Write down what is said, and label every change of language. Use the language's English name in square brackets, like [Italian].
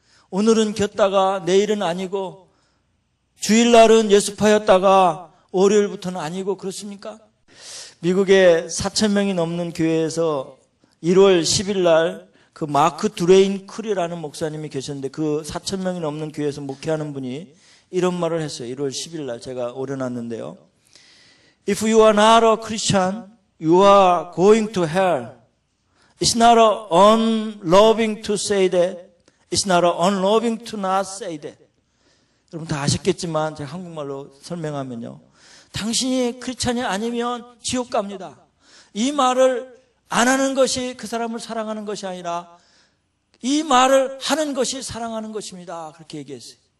[Korean] 오늘은 겼다가 내일은 아니고, 주일날은 예수파였다가 월요일부터는 아니고, 그렇습니까? 미국에 4,000명이 넘는 교회에서 1월 10일 날 그 마크 드레인 크리라는 목사님이 계셨는데, 그 4,000명이 넘는 교회에서 목회하는 분이 이런 말을 했어요. 1월 10일 날 제가 올려놨는데요. [English] If you are not a Christian, you are going to hell. It's not unloving to say that. It's not unloving to not say that. [Korean] 여러분 다 아셨겠지만 제가 한국말로 설명하면요. 당신이 크리스찬이 아니면 지옥 갑니다. 이 말을 안 하는 것이 그 사람을 사랑하는 것이 아니라 이 말을 하는 것이 사랑하는 것입니다. 그렇게 얘기했어요.